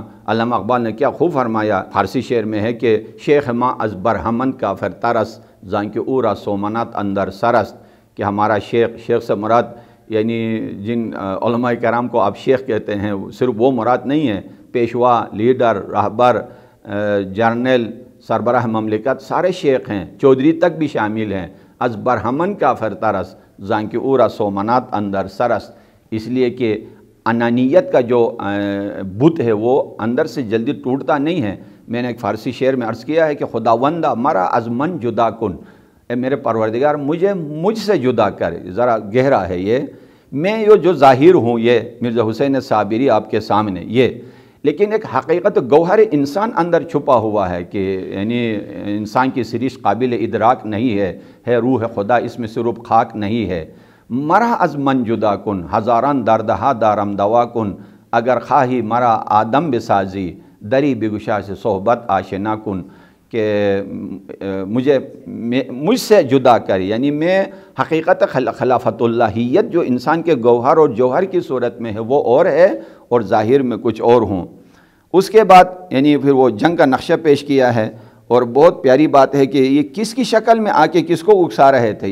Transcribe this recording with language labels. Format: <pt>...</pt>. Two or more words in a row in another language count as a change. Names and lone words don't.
<ur>علامہ اقبال نے کیا خوب فرمایا، فارسی شعر میں ہے کہ</ur> <fa>شیخ ما از برہمن کافر ترس، زانکہ اورا سومنات اندر سرست،</fa> <ur>کہ ہمارا شیخ سے مراد یعنی جن علماء کرام کو آپ شیخ کہتے ہیں صرف وہ مراد نہیں ہے، پیشوا، لیڈر، رہبر، جرنل، سربراہ مملکت سارے شیخ ہیں، چودھری تک بھی شامل ہیں۔</ur> <fa>از برہمن کافر ترس، زانکہ اورا سومنات اندر سرست،</fa> <ur>اس لیے کہ انانیت کا جو بت ہے وہ اندر سے جلدی ٹوٹتا نہیں ہے۔ میں نے ایک فارسی شعر میں عرض کیا ہے کہ</ur> <fa>خداوندہ مرا از من جدا کن،</fa> <ur>اے میرے پروردگار مجھ سے جدا کر، ذرا گہرا ہے یہ میں جو ظاہر ہوں یہ مرزا حسین صابری آپ کے سامنے یہ، لیکن ایک حقیقت گوہر انسان اندر چھپا ہوا ہے کہ یعنی انسان کی سرشت قابل ادراک نہیں ہے روح خدا اس میں صرف خاک نہیں ہے۔</ur> <fa>مرا از من جدا کن ہزاران دردہا دارم دوا کن، اگر خواہی مرا آدم بسازی دری بگشا سے صحبت آشنا کن،</fa> <ur>کہ مجھ سے جدا کر، یعنی میں حقیقت خلافت اللہیت جو انسان کے گوہر اور جوہر کی صورت میں ہے وہ اور ہے، اور ظاہر میں کچھ اور ہوں۔ اس کے بعد یعنی پھر وہ جنگ کا نقشہ پیش کیا ہے، اور بہت پیاری بات ہے کہ یہ کس کی شکل میں آ کے کس کو اکسا رہے تھے۔</ur>